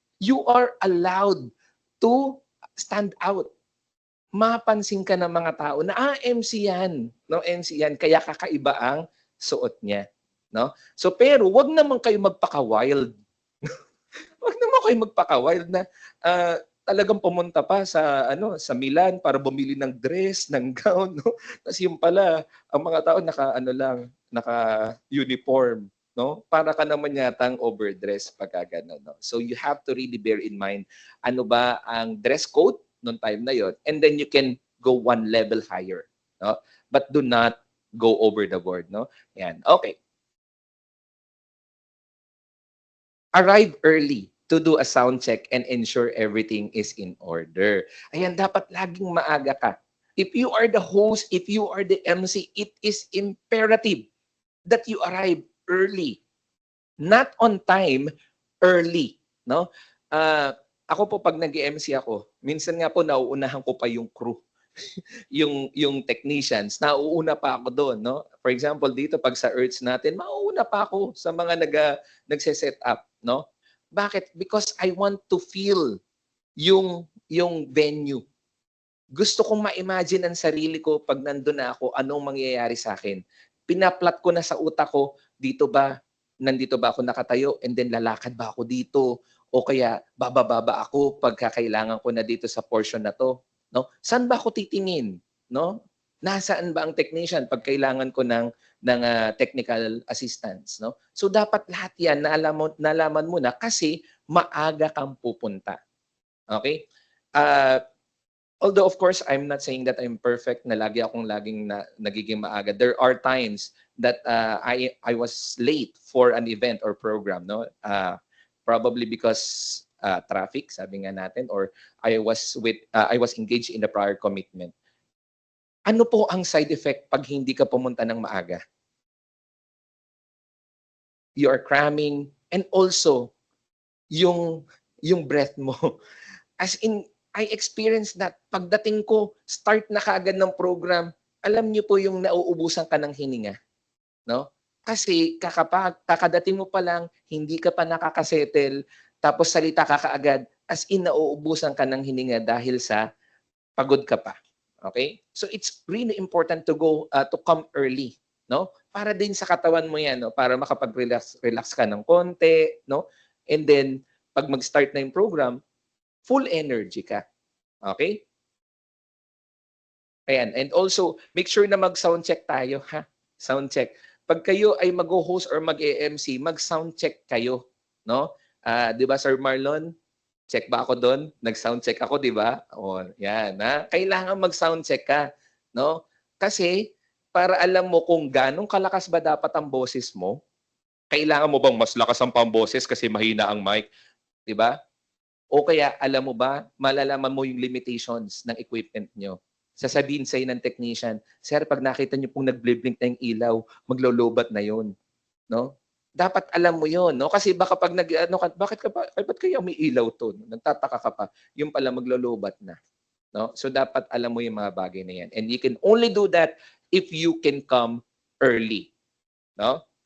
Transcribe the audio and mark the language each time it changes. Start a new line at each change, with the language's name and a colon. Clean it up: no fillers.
English: You are allowed to stand out.
Filipino: Mapansin ka ng mga tao na MC yan, no? MC yan, kaya kakaiba ang suot niya, no? So pero wag naman kayo magpaka-wild. Wag naman kayo magpaka-wild na talagang pumunta pa sa sa Milan para bumili ng dress, ng gown, no? Tapos yung pala ang mga tao naka-uniform, no? Para ka naman yatang overdress pagka gano'n, no?
English: So you have to really bear in mind
Filipino: ano ba ang dress code noong time na yon,
English: and then you can go one level higher, no? But do not go over the board, no? Yan. Okay. Arrive early to do a sound check and ensure everything is in order.
Filipino: Ayan, dapat laging maaga ka.
English: If you are the host, if you are the MC, it is imperative that you arrive early. Not on time, early,
Filipino: no? Ako po pag nag-MC ako, minsan nga po nauunahan ko pa yung crew. yung technicians, nauuna pa ako doon, no? For example, dito pag sa Earths natin, mauuna pa ako sa mga nagse-set up, no? Bakit?
English: Because I want to feel yung venue.
Filipino: Gusto kong ma-imagine ang sarili ko pag nandun na ako, anong mangyayari sa akin. Pinaplat ko na sa utak ko, nandito ba ako nakatayo, and then lalakad ba ako dito, o kaya bababa ako pagka kailangan ko na dito sa portion na to, no? Saan ba ako titingin, no? Nasaan ba ang technician pag kailangan ko ng technical assistance, no? So dapat lahat 'yan nalaman mo na kasi maaga kang pupunta. Okay?
English: Although of course I'm not saying that I'm perfect
Filipino: na laging nagiging maaga.
English: There are times that I was late for an event or program, no? Probably because traffic,
Filipino: sabi nga natin,
English: or I was engaged in the prior commitment.
Filipino: Ano po ang side effect pag hindi ka pumunta ng maaga?
English: You are cramming, and also
Filipino: yung breath mo.
English: As in, I experienced that.
Filipino: Pagdating ko, start na kaagad ng program, alam niyo po yung nauubusan ka ng hininga, no? Kasi kakadating mo pa lang, hindi ka pa nakakasettle, tapos salita ka kaagad, as in nauubusan ka ng hininga dahil sa pagod ka pa. Okay?
English: So it's really important to come early, no?
Filipino: Para din sa katawan mo 'yan, no? Para makapag-relax ka ng konti, no? And then pag mag-start na yung program, full energy ka. Okay?
English: Ayan, and also make sure
Filipino: na mag-sound check tayo, ha?
English: Sound check.
Filipino: Pag kayo ay mag-host or mag-MC, mag-sound check kayo, no? 'Di ba Sir Marlon? Check ba ako doon? Nag-sound check ako, 'di ba? O, yan, ha? Kailangan mag-sound check ka, no? Kasi para alam mo kung ganong kalakas ba dapat ang boses mo. Kailangan mo bang mas lakas ang pamboses kasi mahina ang mic, 'di ba? O kaya alam mo ba, malalaman mo yung limitations ng equipment nyo. Sasabihin sa'yo ng technician, sir, pag nakita nyo pong nag-blink na yung ilaw, maglolobat na yon, no? Dapat alam mo yon, no? Kasi baka pag bakit kaya may ilaw to? Nagtataka ka pa. Yung pala maglolobat na, no? So dapat alam mo yung mga bagay na yan.
English: And you can only do that if you can come early, no?